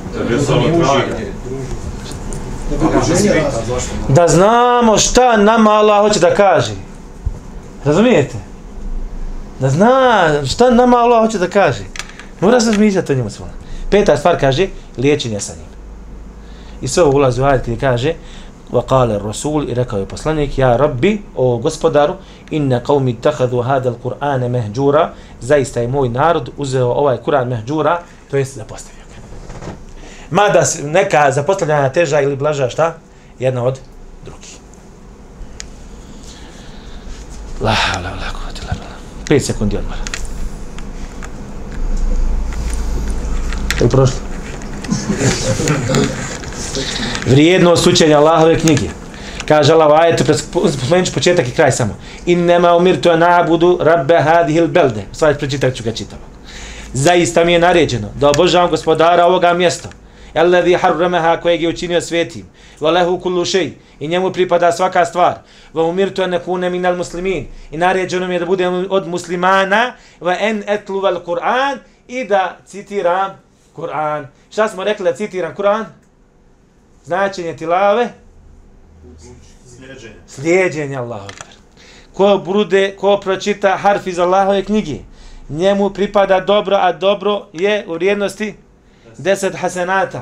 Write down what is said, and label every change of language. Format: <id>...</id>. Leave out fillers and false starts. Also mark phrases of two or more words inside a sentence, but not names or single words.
<bs>Da znamo šta nama Allah hoće da kaže. Razumijete? Da zna šta nama Allah hoće da kaže. Mora se razmišljati o njemu svojom. Peta stvar kaže liječenje sa njim. I sve ulazi u ajet gdje kaže</bs> <ar>وقال الرسول</ar> <bs>i rekao je poslanik</bs> <ar>يا ربي,</ar> <bs>o gospodaru,</bs> <ar>إن قومي اتخذوا هذا القرآن مهجورا,</ar> <bs>zaista je moj narod uzeo ovaj Kur'an mahjura, to jest zapostavio ga. Mada neka zapostavljanja teža ili blaža šta? Jedna od drugih.</bs> <ar>لا حول ولا قوة إلا بالله.</ar> <bs>5 sekundi odmora. Je li prošlo? Vrijednost učenja Allahove knjige. Kaže Allah u ajetu, spomenut ću početak i kraj samo.</bs> <ar>إنما أمرت أن أعبد رب هذه البلدة.</ar> <bs>U stvari pročitat ću ga čitavog. Zaista mi je naređeno da obožavam gospodara ovoga mjesta.</bs> <ar>الذي حرمها,</ar> <bs>kojeg je učinio svetim.</bs> <ar>وله كل شيء,</ar> <bs>i njemu pripada svaka stvar.</bs> <ar>وأمرت أن أكون من المسلمين,</ar> <bs>i naređeno mi je da budem od muslimana.</bs> <ar>وأن أتلو القرآن,</ar> <bs>i da citiram Kur'an. Šta smo rekli da citiram Kur'an? Značenje tilave? Slijeđenje</bs> <ar>الله أكبر.</ar> <bs>Ko pročita harf iz Allahove knjige, njemu pripada dobro, a dobro je u vrijednosti 10 hasenata.</bs>